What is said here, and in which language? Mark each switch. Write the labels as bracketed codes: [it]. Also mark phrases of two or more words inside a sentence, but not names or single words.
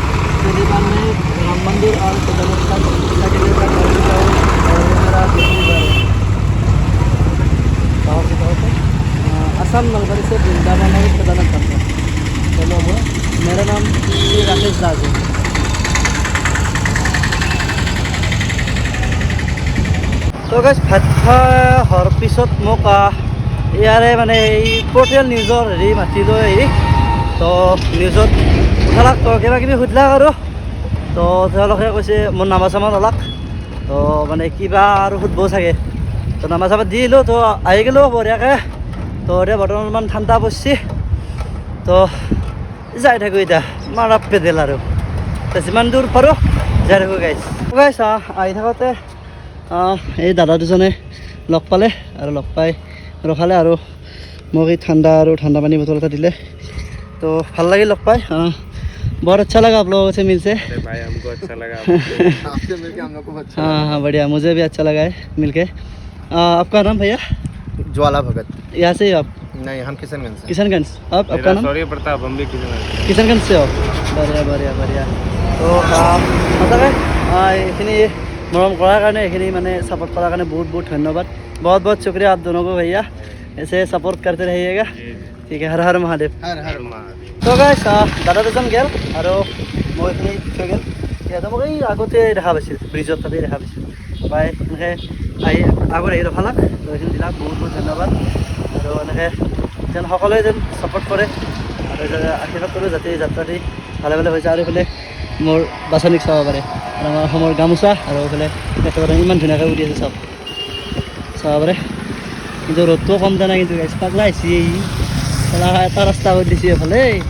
[hi] पहली बार मैं राम मंदिर और केदारनाथ तक साइकिल यात्रा कर चुका हूँ और ये मेरा दूसरी बार है। कहाँ से कहाँ तक? असम नलबारी से वृंदावन और केदारनाथ धाम तक। चलो वो मेरा नाम श्री राकेश दास है। [as] तो गाइस ভাত খোৱাৰ পিছত মোক ইয়াৰে মানে এই পৰ্টেল নিউজৰ হেৰি মাতি লৈ আহি তো নিউজত উঠালাক তো কিবা কিবি সুধিলাক আৰু তো তেওঁলোকে কৈছে মোৰ নাম্বাৰ চাম্বাৰ নলাক তো মানে কিবা আৰু সুধিব চাগে তো নাম্বাৰ চাম্বাৰ দি দিলোঁ তো আহি গ'লোঁ বঢ়িয়াকৈ তো এতিয়া বৰ্তমান ঠাণ্ডা পৰিছে তো যাই থাকোঁ এতিয়া মাৰা পেডেল আৰু যিমান দূৰ পাৰোঁ যাই থাকোঁ গাইছ গাইছ আহি থাকোঁতে এই দাদা দুজনে লগ পালে আৰু লগ পাই ৰখালে আৰু মোক এই ঠাণ্ডা পানী বটল এটা দিলে তো ভাল লাগিল লগ পাই [hi] बहुत अच्छा लगा आप लोगों से मिलसे भाई हमको अच्छा लगा आपसे मिलके हम लोग को अच्छा हाँ बढ़िया मुझे भी अच्छा लगा है मिलके आपका नाम भैया ज्वाला भगत यहाँ से ही आप नहीं हम किशनगंज से किशनगंज आपका नाम सॉरी प्रताप हम भी किशनगंज से हो बढ़िया बढ़िया बढ़िया तो मतलब [as] এইখিনি মৰম কৰাৰ কাৰণে এইখিনি মানে सपोर्ट কৰাৰ কাৰণে [hi] बहुत बहुत धन्यवाद बहुत बहुत शुक्रिया आप दोनों को भैया ऐसे सपोर्ट करते रहिएगा ठीक है हर हर महादेव हर हर महादेव [as] তো গাইছ দাদা দুজন গেল আৰু মই এইখিনি থৈ গ'ল সিহঁতে মোক এই আগতে দেখা পাইছিল ব্ৰিজত তাতে দেখা পাইছিল পাই এনেকৈ আহি আগত আহি ৰখালাক তো এইখিনি দিলাক বহুত বহুত ধন্যবাদ আৰু এনেকৈ যেন সকলোৱে যেন ছাপোৰ্ট কৰে আৰু আশীৰ্বাদ কৰোঁ যাতে যাত্ৰাটি ভালে ভালে হৈ যায় আৰু এইফালে মোৰ বাছনিক চাব পাৰে আৰু আমাৰ অসমৰ গামোচা আৰু এইফালে একেবাৰে ইমান ধুনীয়াকৈ উৰি আছে চাব পাৰে কিন্তু ৰ'দটোও কম দিয়া নাই কিন্তু গাইছ পাগলা আহিছে এটা ৰাস্তা কৰি দিছে এইফালে